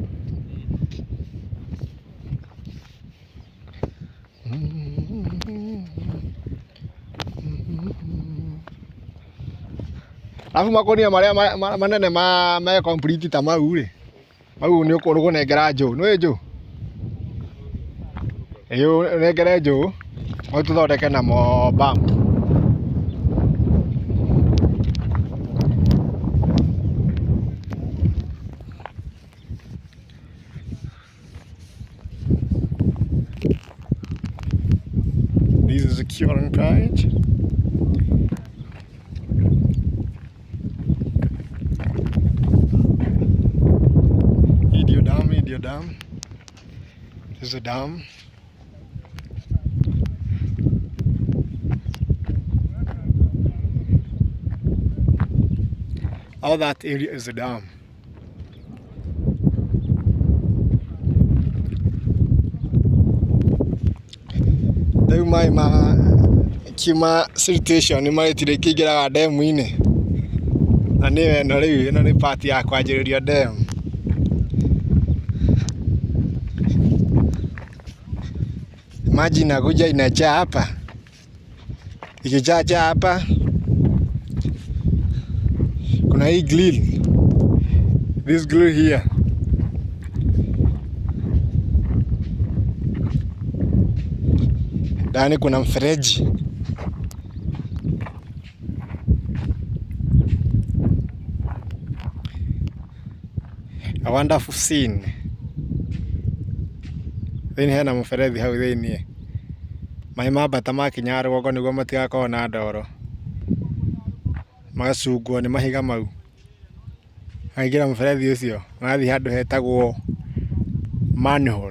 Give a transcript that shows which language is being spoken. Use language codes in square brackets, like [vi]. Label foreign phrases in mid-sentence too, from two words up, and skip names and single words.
[ki] Alafu makonia maria manene me complete ta mau ri. Mau ni ukunengera nju, nĩ nju. Iyo nengere nju. Mau tuthondeke namo bam. [en] This is a curing page. [ki] Idio Dam. [en] This is a dam. All that area is a dam. [ki] Rĩu maĩ kiuma sanitation nĩmaretire kĩingĩraga ndemu-inĩ. Na nĩyo ĩno rĩu, ĩno nĩ part ya kwanjĩrĩria ndemu. [sw] Maji inakuja inajaa hapa. Ikijaa hapa kuna hii grill. [en] This grill here. [sw] Ndani kuna mfereji. [en] A wonderful scene. [ki] Thĩinĩ hena mũberethi hau thĩinĩ. Maĩ mambata makinya rũgongo nĩguo matigakorwo na ndoro. Magacungwo nĩ mahiga mau. Maingĩra mũberethi ũcio, magathiĩ handũ hetagwo manhole.